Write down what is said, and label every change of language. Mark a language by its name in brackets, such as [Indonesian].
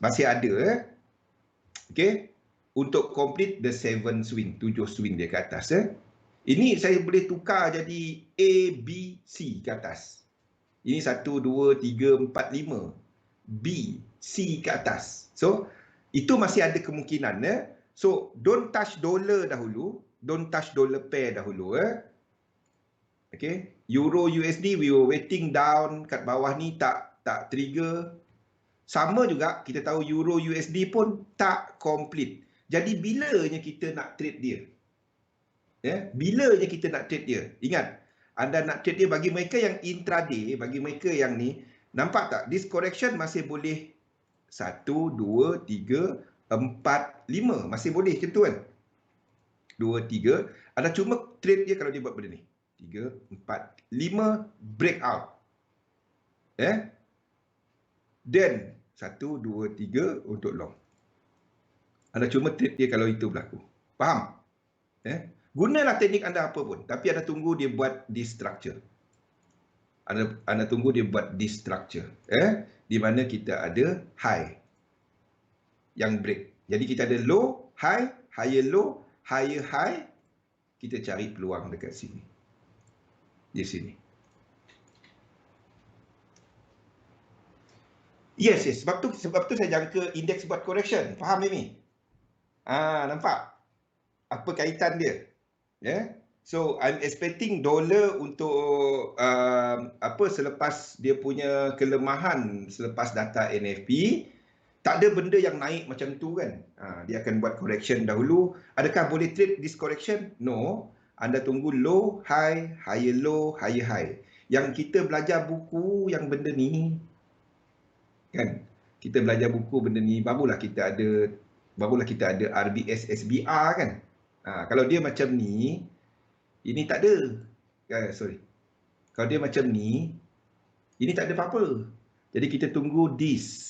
[Malay] Masih ada. Okay. Untuk [English] complete the 7 swing, [Malay] 7 swing dia ke atas. Ini saya boleh tukar jadi A, B, C ke atas. Ini 1, 2, 3, 4, 5. B, C ke atas. So, itu masih ada kemungkinan. [English] So, don't touch dollar dahulu. Don't touch dollar pair dahulu. Okay. [Malay] Euro USD, [English] we were waiting down [Malay] kat bawah ni, tak trigger. Sama juga, kita tahu Euro USD pun tak complete. Jadi, bilanya kita nak trade dia? Bilanya kita nak trade dia? Ingat, anda nak trade dia bagi mereka yang intraday, bagi mereka yang ni, nampak tak? This correction masih boleh 1, 2, 3, 4, 5. Masih boleh macam tu kan? 2, 3. Anda cuma trade dia kalau dia buat benda ni. 3, 4, 5, breakout. Then, 1, 2, 3 untuk long. Anda cuma trade dia kalau itu berlaku. Faham? Gunalah teknik anda apa pun. Tapi anda tunggu dia buat [English] this structure. [Malay] Anda tunggu dia buat this structure. Di mana kita ada high yang break. Jadi kita ada low, high, higher low, higher high. Kita cari peluang dekat sini. Di sini. Yes. Sebab tu saya jangka indeks buat correction. Faham ni? Nampak? Apa kaitan dia? So [English] I'm expecting dollar [Malay] untuk selepas dia punya kelemahan selepas data NFP, tak ada benda yang naik macam tu kan. Dia akan buat correction dahulu. Adakah boleh trade [English] this correction? [Malay] No. Anda tunggu low, high, higher low, higher high. Yang kita belajar buku yang benda ni kan. Kita belajar buku benda ni barulah kita ada RBS SBR kan. Kalau dia macam ni, ini tak ada. Sorry. Kalau dia macam ni, ini tak ada apa-apa. Jadi kita tunggu this.